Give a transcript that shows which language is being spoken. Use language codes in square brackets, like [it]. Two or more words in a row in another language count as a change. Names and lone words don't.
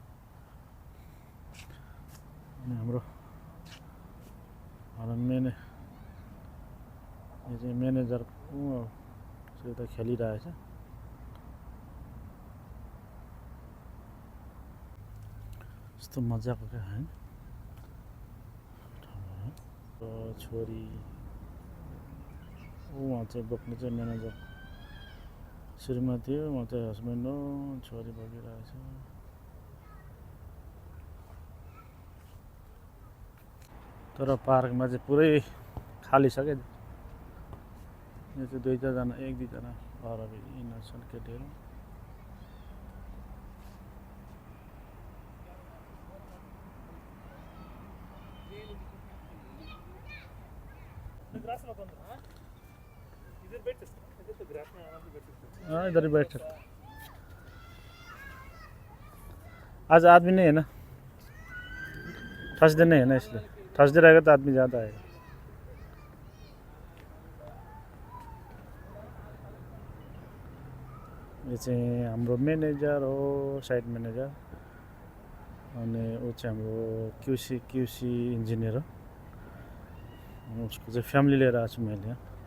[ne] अनि हाम्रो मेन यो चाहिँ म्यानेजर ऊ त खेलिरहेछ यस्तो मजाको क्या होइन छोरी उहाँ चाहिँ बोक्ने चाहिँ म्यानेजर श्रीमती हो उहाँ चाहिँ हस्बेन्ड हो छोरी बोकिरहेछ तर पार्कमा चाहिँ पुरै खाली छ क्या यो चाहिँ दुई चारजना एक दुईजना अरबी यिनीहरू छन् केटीहरू [hi] इधर ही बैठ सकते आज आदमी नहीं है ना थर्सडे नहीं है ना इसलिए थर्सडे रहेगा तो आदमी ज़्यादा आएगा [ne] यो चाहिँ हाम्रो म्यानेजर हो [en] site manager [ne] अनि ऊ चाहिँ हाम्रो [en] QC engineer [ne] हो उसको चाहिँ फ्यामिली लिएर आएको छु मैले यहाँ